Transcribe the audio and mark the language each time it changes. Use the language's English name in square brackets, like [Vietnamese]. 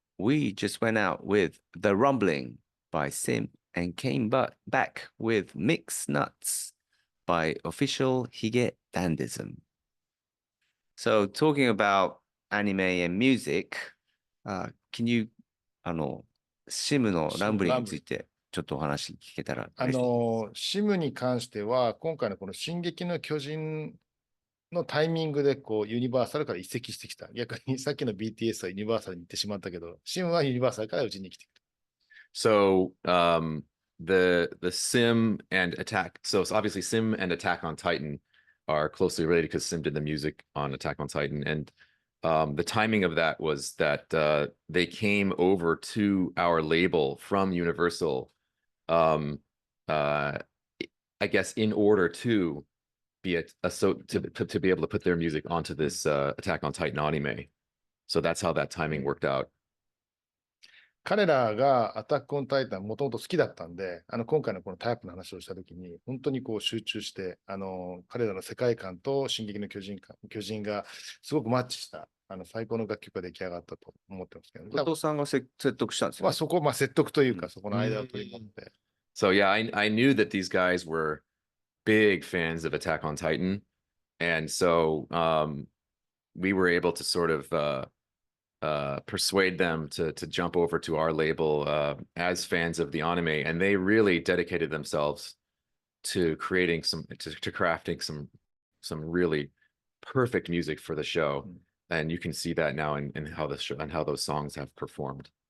[English] We just went out with The Rumbling by SiM and came back with Mixed Nuts by Official Hige Dandism. So talking about anime and music, can you, [Japanese] SIM のランブリングについてちょっとお話聞けたら嬉しいです。シムに関しては、今回のこの進撃の巨人のタイミングでこうユニバーサルから移籍してきた。逆にさっきの BTS はユニバーサルに行ってしまったけど、シムはユニバーサルからうちに来てきた。 [English] So the SiM and Attack. So obviously SiM and Attack on Titan are closely related because SiM did the music on Attack on Titan, and the timing of that was that they came over to our label from Universal. I guess in order to be to be able to put their music onto this Attack on Titan anime. So that's how that timing worked out. [Japanese] 彼らがアタックオンタイタンもともと好きだったんで、今回のこのタイプの話をしたときに、本当にこう集中して、彼らの世界観と進撃の巨人がすごくマッチした、最高の楽曲が出来上がったと思ってますけど、ね、後藤さんが説得したんですよね。そこ、説得というか、そこの間を取り持って。 [English] So yeah, I knew that these guys were big fans of Attack on Titan, and so we were able to sort of persuade them to jump over to our label as fans of the anime, and they really dedicated themselves to creating to crafting some really perfect music for the show, and you can see that now in how the show and how those songs have performed.